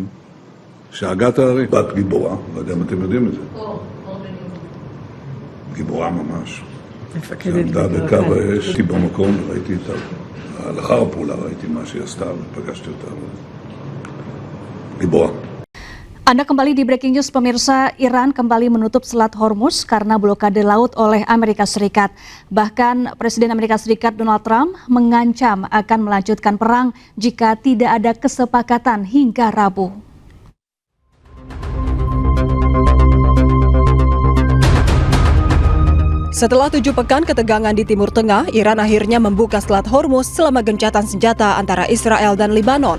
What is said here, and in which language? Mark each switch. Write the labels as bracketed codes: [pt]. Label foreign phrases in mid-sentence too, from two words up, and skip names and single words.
[he] שאגת הארי, בת גיבורה, לא יודע אם אתם יודעים את זה. גיבורה ממש. שעמדה בקו האש, הייתי במקום וראיתי אותה. לאחר הפעולה ראיתי מה שהיא עשתה ופגשתי אותה. גיבורה. [id] Anda kembali di Breaking News, pemirsa. Iran kembali menutup Selat Hormuz karena blokade laut oleh Amerika Serikat. Bahkan Presiden Amerika Serikat Donald Trump mengancam akan melanjutkan perang jika tidak ada kesepakatan hingga Rabu. Setelah 7 pekan ketegangan di Timur Tengah, Iran akhirnya membuka Selat Hormuz selama gencatan senjata antara Israel dan Lebanon.